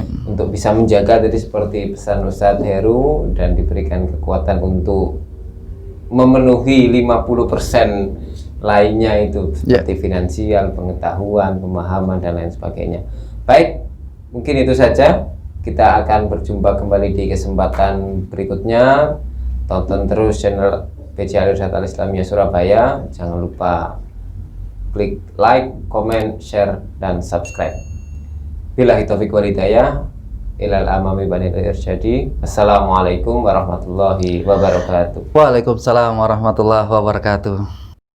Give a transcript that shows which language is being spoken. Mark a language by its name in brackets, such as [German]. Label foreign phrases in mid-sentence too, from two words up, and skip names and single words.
[Indonesian] Untuk bisa menjaga tadi seperti pesan Ustadz Heru dan diberikan kekuatan untuk memenuhi 50% lainnya itu seperti finansial, pengetahuan, pemahaman dan lain sebagainya. Baik, mungkin itu saja. Kita akan berjumpa kembali di kesempatan berikutnya. Tonton terus channel PC Al-Irsyad Al-Islamiyah Surabaya. Jangan lupa klik [English] like, comment, share [Indonesian] dan subscribe. [Arabic] بالله التوفيق والهداية. إلى الأمام بني الإرشاد. السلام عليكم ورحمة الله وبركاته. وعليكم السلام ورحمة الله وبركاته.